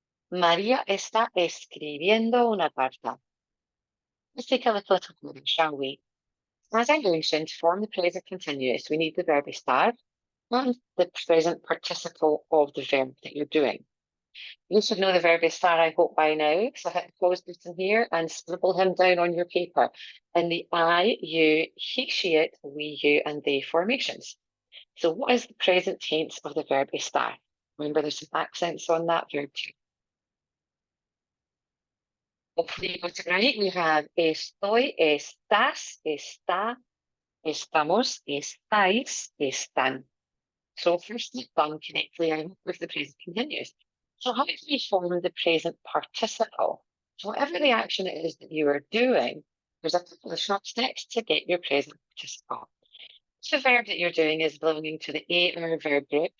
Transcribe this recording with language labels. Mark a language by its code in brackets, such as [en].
[es] María está escribiendo una carta. [en] Let's take a little further, shall we? As I mentioned, to form the present continuous, we need the verb estar and the present participle of the verb that you're doing. You should know the verb estar, I hope, by now. So hit the pause button here and scribble him down on your paper in the I, you, he, she, it, we, you, and they formations. So what is the present tense of the verb estar? Remember, there's some accents on that verb too. Hopefully you got it right. We have [es] estoy, estás, está, estamos, estáis, están. [en] So firstly, done correctly, I hope, with the present continuous. So how do we form the present participle? So whatever the action it is that you are doing, there's a couple of short steps to get your present participle. So the verb that you're doing is belonging to the AR verb group.